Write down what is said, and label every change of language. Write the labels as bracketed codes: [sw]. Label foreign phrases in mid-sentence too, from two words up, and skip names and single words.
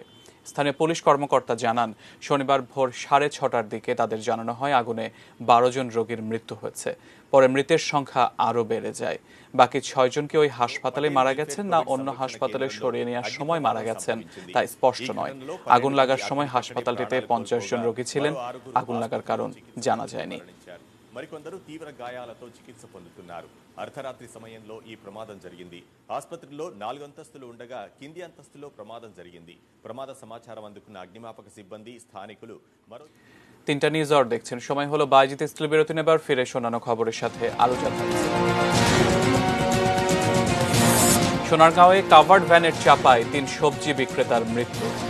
[bn] স্থানীয় পুলিশ কর্মকর্তা জানান, শনিবার ভোর 6:30টার দিকে তাদের জানানো হয় আগুনে 12 জন রোগীর মৃত্যু হয়েছে। পরে মৃতের সংখ্যা আরও বেড়ে যায়। বাকি 6 জনকে ওই হাসপাতালে মারা গেছেন না অন্য হাসপাতালে সরিয়ে নেওয়ার সময় মারা গেছেন তা স্পষ্ট নয়। আগুন লাগার সময় হাসপাতালটিতে 50 জন রোগী ছিলেন। আগুন লাগার কারণ জানা যায়নি। [te] మరికొందరు తీవ్ర గాయాలతో చికిత్స పొందుతున్నారు. అర్ధరాత్రి సమయంలో ఈ ప్రమాదం జరిగింది. ఆసుపత్రిలో 4 అంతస్తులు ఉండగా కింది అంతస్తులో ప్రమాదం జరిగింది. ప్రమాద సమాచారం అందుకున్న అగ్నిమాపక సిబ్బంది, స్థానికులు మరో [bn] 3টা নিউজ আওয়ার দেখছেন। সময় হলো বাইজিত স্কুল বিরতি নেবার, ফিরে শোনানো খবরের সাথে আলোচনা থাকছে। সোনারগাঁওয়ে কাভার্ড ভ্যানের চাপায় 3 সবজি বিক্রেতার মৃত্যু।